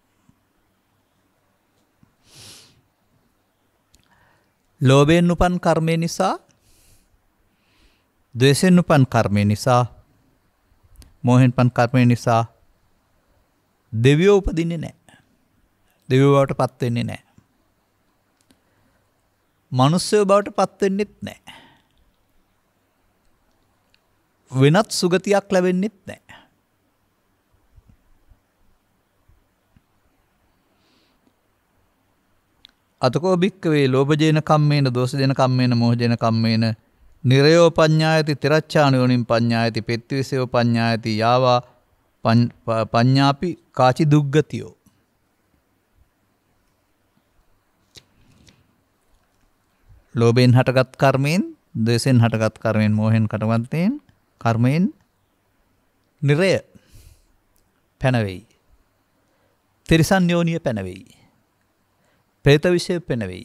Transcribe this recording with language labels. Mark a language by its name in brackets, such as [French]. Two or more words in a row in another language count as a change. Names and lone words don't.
[Sinhala] ලෝභයෙන් උපන් කර්මය නිසා, ද්වේෂයෙන් උපන් කර්මය නිසා, මෝහෙන් උපන් කර්මය නිසා දෙවියෝ උපදින්නේ නැහැ. දෙවියෝ බවට පත් වෙන්නේ නැහැ. මනුස්සයෝ බවට පත් වෙන්නෙත් නැහැ. වෙනත් සුගතියක් ලැබෙන්නෙත් නැහැ. [Pali] අතකෝ භික්කවේ ලෝභජේන කම්මේන දෝසජේන කම්මේන මෝහජේන කම්මේන නිරයෝ පඤ්ඤායති තිරච්ඡානයෝනින් පඤ්ඤායති පෙත්තිවිසයෝ පඤ්ඤායති යාවා පඤ්ඤාපි කාචි දුග්ගතියෝ. [Sinhala] ලෝභයෙන් හටගත් කර්මයෙන්, ද්වේෂයෙන් හටගත් කර්මයෙන්, මෝහෙන් හටගත් කර්මයෙන් නිරය පැනවෙයි. තිරිසන් යෝනිය පැනවෙයි. ප්‍රේත විෂය පැනවෙයි.